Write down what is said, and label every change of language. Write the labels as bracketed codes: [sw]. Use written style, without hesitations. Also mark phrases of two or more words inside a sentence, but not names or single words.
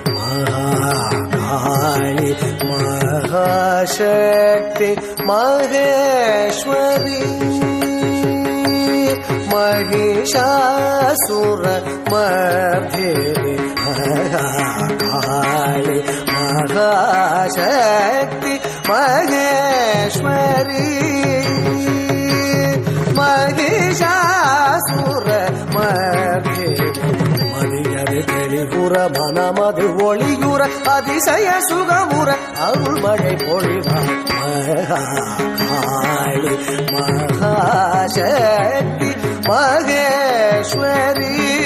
[sa] महाकाली महाशक्ति महेश्वरी महिषासुर मर्दिनी महाकाली महाशक्ति महेश्वरी महिषासुर मर्दिनी [ta] மதியது தெளிவுற மனமது ஒளியுற அதிசய சுகமுற அருள்மழை பொழிவார் மகாகாளி மகாசக்தி மகேஸ்வரி